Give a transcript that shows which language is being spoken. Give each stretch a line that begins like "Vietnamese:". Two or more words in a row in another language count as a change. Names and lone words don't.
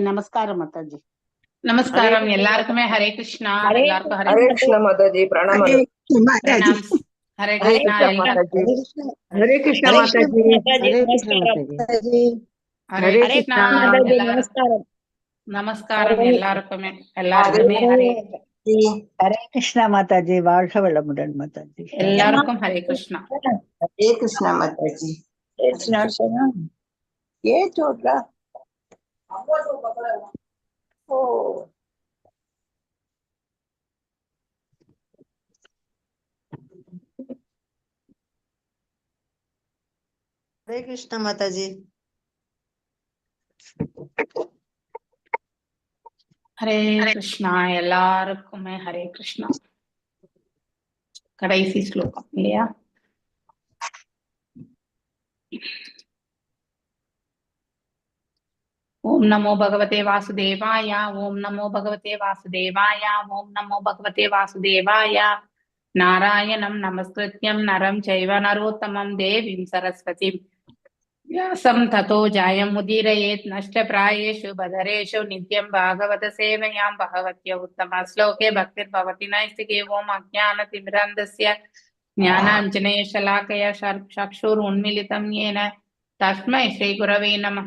Hindi: नमस्कार माताजी.
Tamil: நமஸ்காரம் எல்லாருக்குமே ஹரே கிருஷ்ணா. எல்லாருக்கும் ஹரே கிருஷ்ணா மாதாஜி. பிரணாமம். பிரணாம். ஹரே கிருஷ்ணா எல்லாருக்கும். ஹரே கிருஷ்ணா மாதாஜி.
Hindi: हरे कृष्ण माताजी.
Tamil: ஹரே கிருஷ்ணா எல்லாரும் நமஸ்காரம் எல்லாருக்குமே ஹரே
Hindi: हरे कृष्ण माताजी.
Tamil: வாழ்க வளமுடன் माताजी. எல்லாருக்கும் ஹரே கிருஷ்ணா. ஹரே கிருஷ்ணா மாதாஜி.
Hindi: ये छोटा ओ हरे कृष्णा माताजी.
Tamil: ஹரே கிருஷ்ணா எல்லாருக்குமே ஹரே கிருஷ்ணா. கடைசி ஸ்லோகம் இல்லையா?
Sanskrit: ॐ नमो भगवते वासुदेवाय. ॐ नमो भगवते वासुदेवाय। ॐ नमो भगवते वासुदेवाय. नारायणं नमस्कृत्यं नरं चैव नरोत्तमम् देवीं सरस्वतीं व्यासं ततो जायमुदीरयेत् नष्टप्रायेषु बधरेषु नित्यं भागवत सेवयां भगवत्य उत्तम श्लोके भक्तिर्भवति नैष्टिके ओम् अज्ञानतिमिरान्धस्य ज्ञानाञ्जनेयशलाकया चक्षुरुन्मीलितं येन तस्मै श्रीगुरवे नमः.